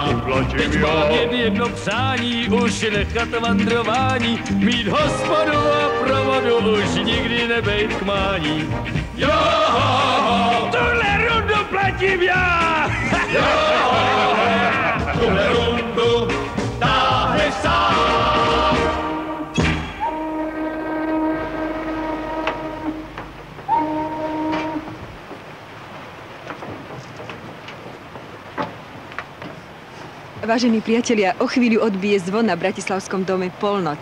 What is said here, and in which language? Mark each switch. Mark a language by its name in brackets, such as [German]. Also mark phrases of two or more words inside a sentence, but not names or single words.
[Czech] Teď mám jedno přání, už nechat vandrování, mít hospodu a provodu, už nikdy nebejt k mání. Jo, tuhle rundu platím já. Jo, tuhle rundu táhne sám. [Slovak] Vážení priatelia, o chvíľu odbije zvon na Bratislavskom dome polnoc.